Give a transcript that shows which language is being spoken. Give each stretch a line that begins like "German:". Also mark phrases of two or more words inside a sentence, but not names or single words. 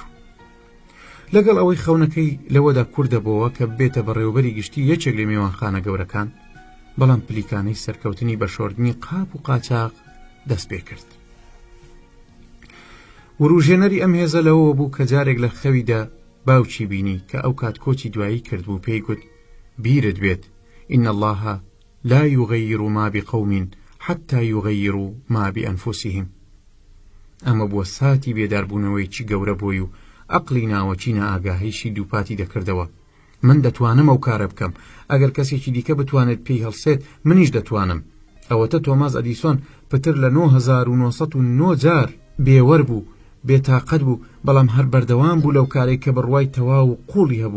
Central Kurdish: لەگەڵ ئەوەی خەونەکەی لەوەدا کوردەبەوە کە بێتە بەڕێوەبەری گشتی یەکێک لە میوانخانە گەورەکان، بەڵام پلیکانەی سەرکەوتنی بە شۆردنی قاپ و قاچاق دەست پێ کرد. وروژێنەری ئەم هێزە لەوە بوو کە جارێک لە خەویدا باوکی بینی کە ئەو کات کۆچی دوایی کرد بوو، پێی گوت بیرت بێت
Arabic: إن الله لا يغير ما بقوم حتى يغيروا ما بأنفسهم.
Central Kurdish: ئەمە بووە ساتی بێداربوونەوەیکی گەورە بۆی و عەقلی ناوەچی نائاگاهیشی دووپاتی دەکردەوە. من دەتوانم ئەو کارە بکەم، ئەگەر کەسێکی دیکە بتوانێت پێی هەڵسێت منیش دەتوانم. ئەوەتە تۆماس ئەدیسۆن پتر لە 9909 جار بێوەر بوو، بێتاقەت بوو، بەڵام هەر بەردەوام بوو لەو کارێک کە بڕوای تەواو و قوڵی هەبوو.